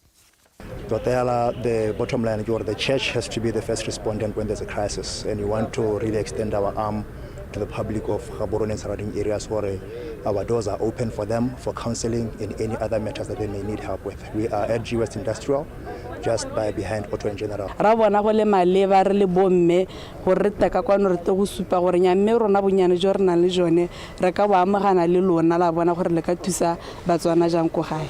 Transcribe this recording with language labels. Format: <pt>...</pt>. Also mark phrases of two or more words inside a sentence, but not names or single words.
<en>The bottom line is the church has to be the first respondent when there's a crisis, and we want to really extend our arm to the public of Gaborone and surrounding areas where our doors are open for them for counseling and any other matters that they may need help with. We are at G West Industrial, just by behind Auto in General.</en> <tn>Ra bona go le maleba re le bomme go re teka kwano re te go supa gore nya mme rona bonyane jo re na le jone re ka ba amagana le lona la bona gore le ka thusa batswana jang go gae.</tn>